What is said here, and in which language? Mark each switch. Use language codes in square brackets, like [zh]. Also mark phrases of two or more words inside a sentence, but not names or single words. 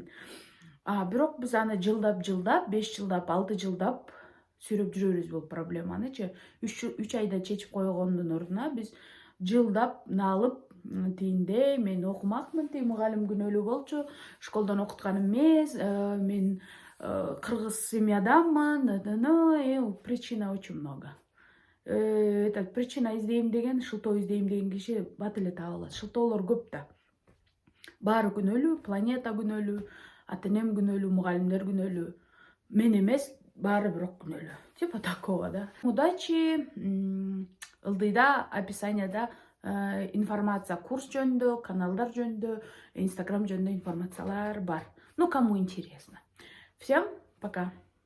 [ky] Бирок биз аны жылдап, 5 жылдап, 6 жылдап сүрөп жүрөбүз бул проблеманычы. 3 айда чечип койгондун ордуна биз жылдап алып, тиинде мен окумакмын, тиги мугалим күнөөлүү болчу, школдон окуткан эмес, мен кыргыз семьядамын, [ru] причина очень много. Этот причина [ky] издейм деген, шылтоо издейм деген киши бат эле таба алат. Шылтоолор көп да. Баары күнөөлүү, планета күнөөлүү, ата-энем күнөөлүү, мугалимдер күнөөлүү. Мен эмес, баары бирок күнөөлүү. [ru] Типа такого, да. Удачи. [ky] Ылдыйда, описанияда информация курс жөнүндө, каналдар жөнүндө, инстаграм жөнүндө информациялар бар. [ru] Ну, кому интересно. Всем пока.